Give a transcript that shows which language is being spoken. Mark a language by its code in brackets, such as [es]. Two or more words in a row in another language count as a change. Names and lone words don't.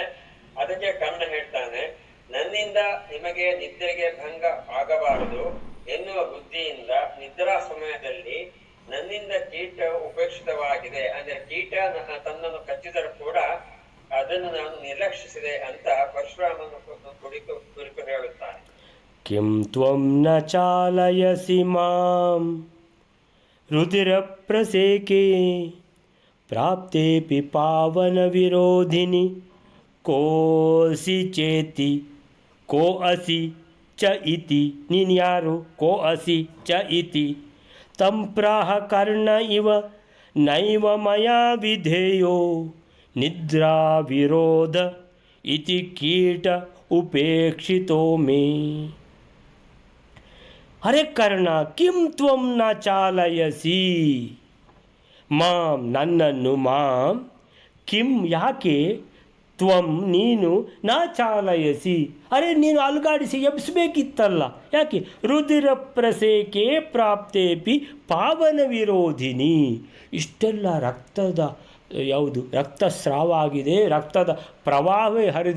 [kn] ಅದಕ್ಕೆ ಕರ್ಣ ಹೇಳ್ತಾನೆ, ನನ್ನಿಂದ ನಿಮಗೆ ನಿದ್ರೆಗೆ ಭಂಗ ಆಗಬಾರದು ಎನ್ನುವ ಬುದ್ಧಿಯಿಂದ ನಿದ್ರಾ ಸಮಯದಲ್ಲಿ ನನ್ನಿಂದ ಕೀಟ ಉಪೇಕ್ಷಿತವಾಗಿದೆ, ಅಂದ್ರೆ ಕೀಟ ತನ್ನನ್ನು ಕಚ್ಚಿದರೂ ಕೂಡ ಅದನ್ನು ನಾನು ನಿರ್ಲಕ್ಷಿಸಿದೆ ಅಂತ ಪರಶುರಾಮನ ಕುರಿತು ಹೇಳುತ್ತಾನೆ. [sa] ಕಿಂ ತ್ವಂ ನ ಚಾಲಯಸಿ ಮಾಂ ರುಧಿರ ಪ್ರಸೇಕೆ ಪ್ರಾಪ್ತೇಪಿ ಪಾವನ ವಿರೋಧಿನಿ ಕೋಸಿ ಚೇತಿ ಕೋ ಅಸಿ ಚ ಇತಿ. [kn] ನೀನು ಯಾರು? [sa] ಕೋ ಅಸಿ ಚ ಇತಿ. ತಂಪ್ರಾಹ ಕರ್ಣ ಇವ ನೈವ ಮಯಾ ವಿಧೇಯೋ ನಿದ್ರಾ ವಿರೋಧ ಇತಿ ಕೀಟ ಉಪೇಕ್ಷಿತೋ ಮೇ. [kn] ಅರೆ ಕರ್ಣ, [sa] ಕಿಂ ತ್ವಂ ನ ಚಾಲಯಸಿ ಮಾಂ [kn] ನನ್ನನ್ನು, [sa] ಮಾಂ ಕಿಂ [kn] ಯಾಕೆ, ತ್ವಂ ನೀನು, [sa] ನ ಚಾಲಯಸಿ [kn] ಅರೆ ನೀನು ಅಲುಗಾಡಿಸಿ ಎಬ್ಬಿಸಬೇಕಿತ್ತಲ್ಲ, ಯಾಕೆ? [sa] ರುಧಿರ ಪ್ರಸೇಕೆ ಪ್ರಾಪ್ತೇಪಿ ಪಾವನ ವಿರೋಧಿನಿ. [kn] ಇಷ್ಟೆಲ್ಲ ರಕ್ತದ ರಕ್ತಸ್ರಾವ ಆಗಿದೆ, ರಕ್ತದ ಪ್ರವಾಹವೇ ಹರಿದಿದೆ.